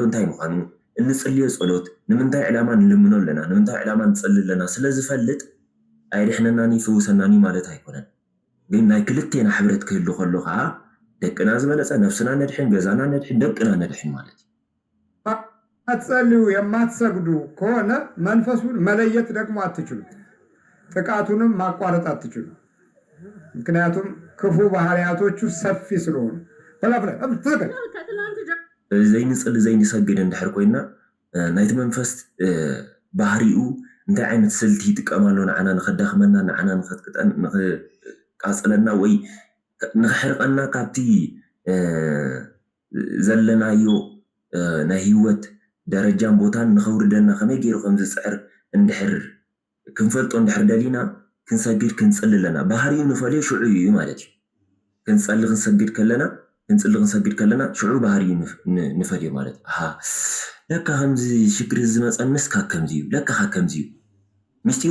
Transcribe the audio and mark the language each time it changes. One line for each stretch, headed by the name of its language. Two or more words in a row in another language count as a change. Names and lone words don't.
Tigrinya: እንታይ ምዃኑ እንፅልዮ ጸሎት ንምንታይ ዕላማ ንልምኖ ኣለና ንምንታይ ዕላማ ንፅሊ ኣለና ስለዝፈልጥ ኣይድሕነናኒ ፍውሰናኒ ማለት ኣይኮነን ግን ናይ ክልቴና ሕብረት ክህሉ ከሎ ከዓ ደቅና ዝበለፀ ነፍስና ነድሕን ገዛና ነድሕን ደቅና ነድሕን ማለት እዩ
Amharic: አትጸልዩ የማትሰግዱ ከሆነ መንፈሱን መለየት ደግሞ አትችሉ ጥቃቱንም ማቋረጥ አትችሉ ምክንያቱም ክፉ ባህሪያቶቹ ሰፊ ስለሆኑ
Tigrinya: በላፍላ አብተገ ዘይንፅሊ ዘይንሰግድ እንድሕር ኮይና ናይቲ መንፈስ ባህሪኡ እንታይ ዓይነት ስልቲ ይጥቀማሉ ንዓና ንኸዳኽመና ንዓና ንኸትቅጠን ንኽቃፅለና ወይ ንኽሕርቀና ካብቲ ዘለናዮ ናይ ህይወት ደረጃን ቦታን ንኸውርደና ከመይ ገይሩ ከም ዝፅዕር እንድሕር ክንፈልጦ እንድሕር ደሊና ክንሰግድ ክንፅሊ ኣለና ባህሪኡ ንፈልዮ ሽዑ እዩ ማለት እዩ ክንፀሊ ክንሰግድ ከለና ክንሰግድ ከለና ሽዑ ባህሪኡ ንፈልዮ ማለት ለካ ከምዚ ሽግሪ ዝመፀንስ ካብ ከምዚ እዩ ለካ ከምዚ እዩ ምስጢሩ